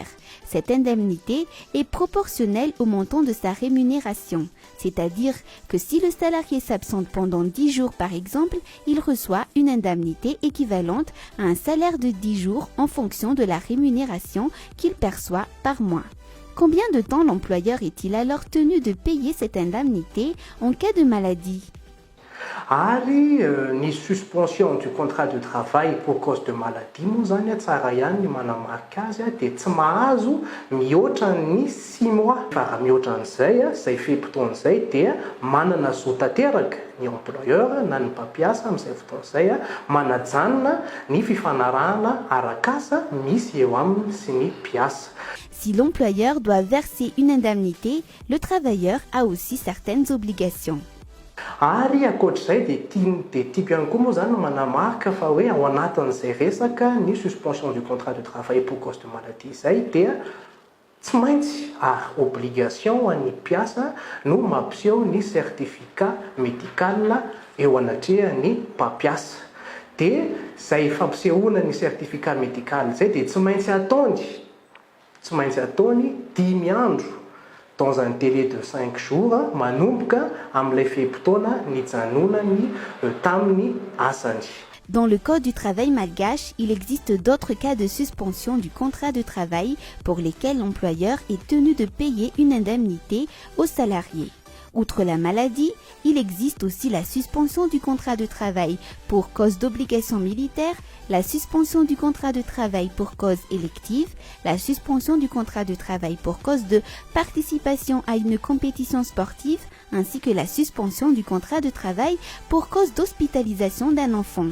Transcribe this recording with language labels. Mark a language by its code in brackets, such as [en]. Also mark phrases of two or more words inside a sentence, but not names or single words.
[fr] Cette indemnité est proportionnelle au montant de sa rémunération, c'est-à-dire que si le salarié s'absente pendant 10 jours par exemple, il reçoit une indemnité équivalente à un salaire de 10 jours en fonction de la rémunération qu'il perçoit par mois. Combien de temps l'employeur est-il alors tenu de payer cette indemnité en cas de maladie ? [mg] Ary ny [fr] suspension du contrat de travail pour cause de maladie [mg] moa zany tsara ihany ny manamarika azy dia tsy mahazo mihoatra ny 6 mois. Fa raha mihoatra an'izay izay fe-potoana izay dia manana zo tanteraka ny employeur na ny mpampiasa amin'izay fotoana izay manajanona ny fifanarahana arak'asa misy eo aminy sy ny mpiasa. [fr] Si l'employeur doit verser une indemnité, le travailleur a aussi certaines obligations. [mg] Ary ankoatr'izay dia tiako ihany koa moa zany manamarika fa hoe ao anatin'izay resaka ny [fr] suspension du contrat de travail pour cause de maladie [mg] izay dia tsy maintsy obligation ho an'ny mpiasa no mampiseho ny [fr] certificat médical [mg] eo anatrehan'ny mpampiasa. Dia izay fampisehoana ny [fr] certificat médical [mg] izay dia tsy maintsy ataony 10 andro [fr] dans un délai de 5 jours [mg] manomboka amin'ilay fe-potoana nijanonany tamin'ny asany. [fr] Dans le Code du travail malgache, il existe d'autres cas de suspension du contrat de travail pour lesquels l'employeur est tenu de payer une indemnité aux salariés. Outre la maladie, il existe aussi la suspension du contrat de travail pour cause d'obligation militaire, la suspension du contrat de travail pour cause élective, la suspension du contrat de travail pour cause de participation à une compétition sportive, ainsi que la suspension du contrat de travail pour cause d'hospitalisation d'un enfant.